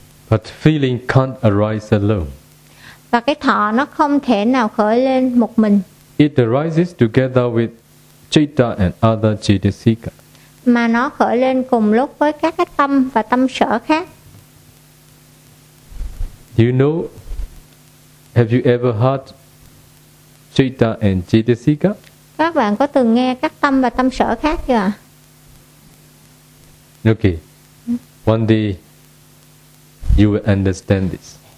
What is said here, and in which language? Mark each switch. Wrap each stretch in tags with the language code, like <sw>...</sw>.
<en>But feeling can't arise alone.</en> <vi>Và cái thọ nó không thể nào khởi lên một mình.</vi> <en>It arises together with citta and other citta-sika.</en> <vi>Mà nó khởi lên cùng lúc với các cái tâm và tâm sở khác.</vi> <en>You know, have you ever heard citta and citta-sika?</en> <vi>Các bạn có từng nghe các tâm và tâm sở khác chưa?</vi> <en>Okay. One day you will understand this.</en>